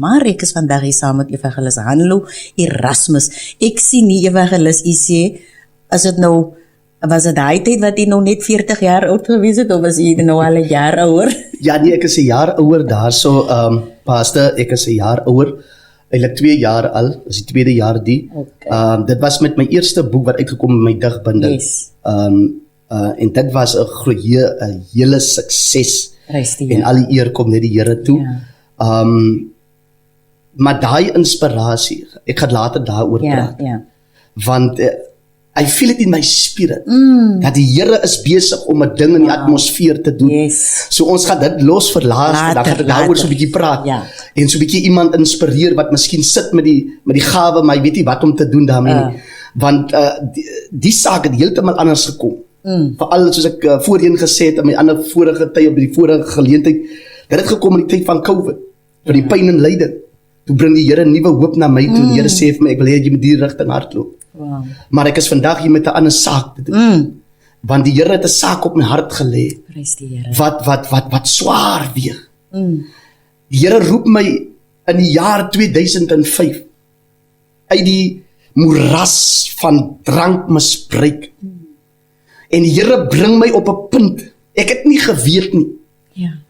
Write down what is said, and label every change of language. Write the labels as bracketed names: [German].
[Afrikaans] Maar ek is vandag hier saam met Evangelis Hanlo Erasmus. Ek sien nie Evangelis, u sê, as dit nou, was dit daai tyd wat u nou net 40 jaar oud gewees het, of was u nou al 'n jaar ouer? Ja, nee, ek is 'n jaar ouer daarso, pastor, ek is 'n jaar ouer. Eintlik 2 jaar al, is die tweede jaar die. Okay. Dit was met my eerste boek wat uitgekom in my digbundel. [English] Yes. [Afrikaans] En dit was 'n hele sukses. Prys die En Here. al die eer kom net die Here toe. Ja. Maar daai inspirasie, ek gaan later daaroor praat. Ja. Want [English] I feel it in my spirit. [Afrikaans] Dat die Here is besig om 'n ding in die atmosfeer te doen. [English] Yes. [Afrikaans] So ons gaan dit los vir later, dan gaan ek daaroor so 'n bietjie praat. Ja. En so 'n bietjie iemand inspireer wat miskien sit met die gawe, maar hy weet nie wat om te doen daarmee nie. Want die saak het heeltemal anders gekom. Veral soos ek voorheen gesê het in my ander vorige tyd op die vorige geleentheid, dit het gekom in die tyd van COVID, vir die pyn en lyding. Toe bring die Here nuwe hoop na my toe, en die Here sê vir my, ek wil hê jy moet die rigting hardloop. Wow. Maar ek is vandag hier met 'n ander saak te doen. Want die Here het 'n saak op my hart gelê Prys die Here. wat swaar weeg. Die Here roep my in die jaar 2005 uit die moeras van drankmisbruik. En die Here bring my op 'n punt. Ek het nie geweet nie, Ja.